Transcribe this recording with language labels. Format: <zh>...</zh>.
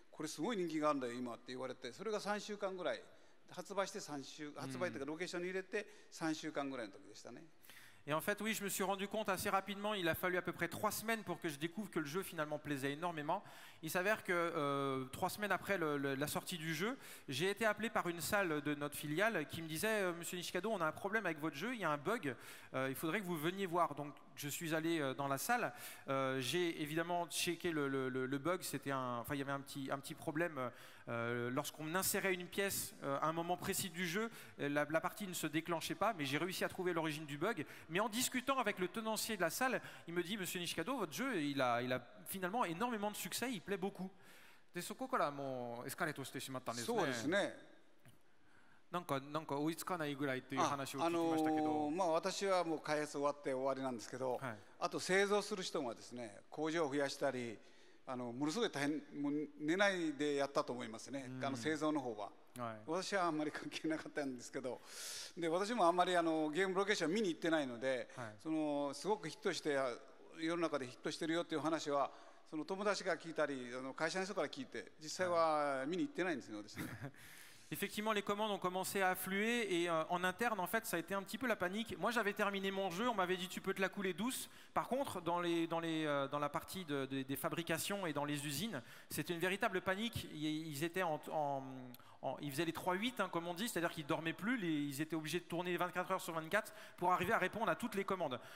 <ja>これすごい人気があるんだよ今って言われて、それが3週間ぐらい発売して発売というかロケーションに入れて3週間ぐらいの時でしたね。</ja> <fr>Et en fait, oui, je me suis rendu compte assez rapidement, il a fallu à peu près 3 semaines pour que je découvre que le jeu finalement plaisait énormément. Il s'avère que 3 semaines après la sortie du jeu, j'ai été appelé par une salle de notre filiale qui me disait Monsieur Nishikado, on a un problème avec votre jeu, il y a un bug, il faudrait que vous veniez voir. Donc je suis allé dans la salle, j'ai évidemment checké le bug, il y avait un petit problème lorsqu'on insérait une pièce à un moment précis du jeu, la partie ne se déclenchait pas, mais j'ai réussi à trouver l'origine du bug. Mais en discutant avec le tenancier de la salle, il me dit Monsieur Nishikado, votre jeu, il a finalement énormément de succès, il plaît beaucoup.</fr> <ja>でそこからもうエスカレートしてしまったんですね。そうですね。なんか追いつかないぐらいという話を聞きましたけど、まあ私はもう開発終わって終わりなんですけど、あと製造する人がですね、工場を増やしたり、ものすごい大変、もう寝ないでやったと思いますね。製造の方は。私はあんまり関係なかったんですけど、で私もあんまりゲームロケーション見に行ってないので、すごくヒットして世の中でヒットしてるよっていう話はその友達が聞いたり会社の人から聞いて、実際は見に行ってないんですよですね。</ja> <fr>Effectivement, les commandes ont commencé à affluer et en interne, en fait, ça a été un petit peu la panique. Moi, j'avais terminé mon jeu, on m'avait dit tu peux te la couler douce. Par contre, dans la partie des fabrications et dans les usines, c'était une véritable panique. Ils étaient ils faisaient les 3-8, hein, comme on dit, c'est-à-dire qu'ils ne dormaient plus, ils étaient obligés de tourner 24 heures sur 24 pour arriver à répondre à toutes les commandes.</fr>